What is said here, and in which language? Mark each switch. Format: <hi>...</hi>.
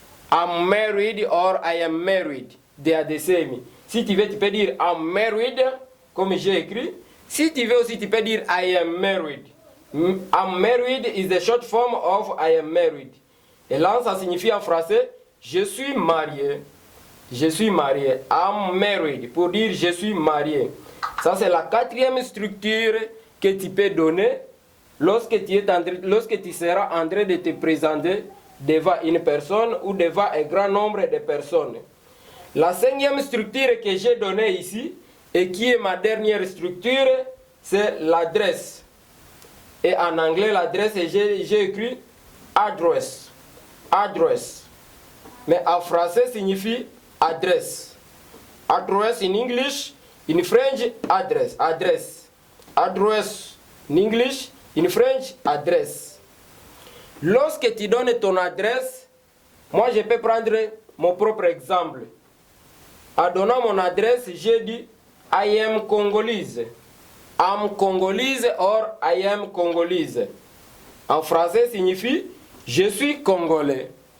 <en>I'm married or I am married. They are the same.</en> <fr>Si tu veux, tu peux dire</fr> <en>I'm married,</en> <fr>comme j'ai écrit. Si tu veux aussi, tu peux dire</fr> <en>I am married. I'm married is the short form of I am married.</en> <fr>Et là, ça signifie en français je suis marié. Je suis marié.</fr> <en>I'm married.</en> <fr>Pour dire je suis marié. Ça, c'est la quatrième structure que tu peux donner lorsque tu seras en train de te présenter devant une personne ou devant un grand nombre de personnes. La cinquième structure que j'ai donnée ici, et qui est ma dernière structure, c'est l'adresse. Et en anglais, l'adresse, j'ai écrit address. Address. Mais en français, signifie adresse.</fr> <en>Address in English, in French, address. Address. Address in English, in French, adresse.</en> <fr>Lorsque tu donnes ton adresse, moi je peux prendre mon propre exemple. En donnant mon adresse, j'ai dit</fr> <en>I am Congolese. I'm Congolese or I am Congolese.</en> <fr>En français signifie je suis congolais.</fr>